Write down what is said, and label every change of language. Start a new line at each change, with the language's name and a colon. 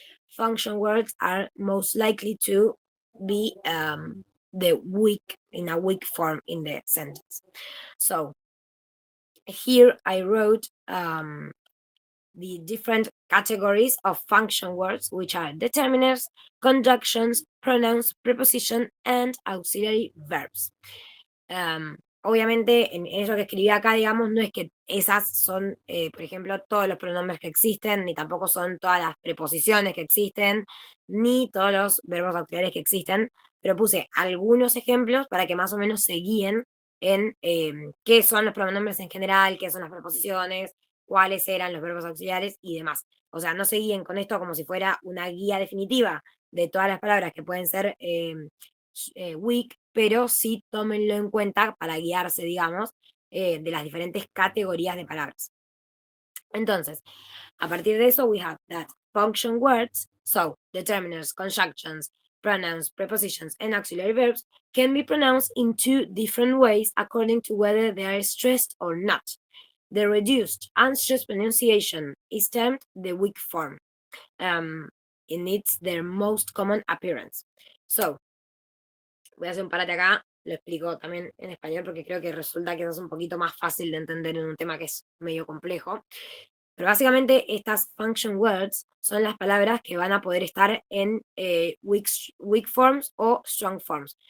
English: Function words are most likely to be in a weak form in the sentence. So here I wrote the different categories of function words, which are determiners, conjunctions, pronouns, preposition, and auxiliary verbs.
Spanish: Obviamente, en eso que escribí acá, digamos, no es que esas son, por ejemplo, todos los pronombres que existen, ni tampoco son todas las preposiciones que existen, ni todos los verbos auxiliares que existen, pero puse algunos ejemplos para que más o menos se guíen en qué son los pronombres en general, qué son las preposiciones, cuáles eran los verbos auxiliares y demás. O sea, no se guíen con esto como si fuera una guía definitiva de todas las palabras que pueden ser weak, pero sí tómenlo en cuenta para guiarse, digamos, de las diferentes categorías de palabras. Entonces, a partir de eso,
English: we have that function words, so determiners, conjunctions, pronouns, prepositions, and auxiliary verbs can be pronounced in two different ways according to whether they are stressed or not. The reduced unstressed pronunciation is termed the weak form. And it's their most common appearance.
Spanish: So, voy a hacer un parate acá, lo explico también en español porque creo que resulta que es un poquito más fácil de entender en un tema que es medio complejo. Pero básicamente estas function words son las palabras que van a poder estar en weak forms o strong forms.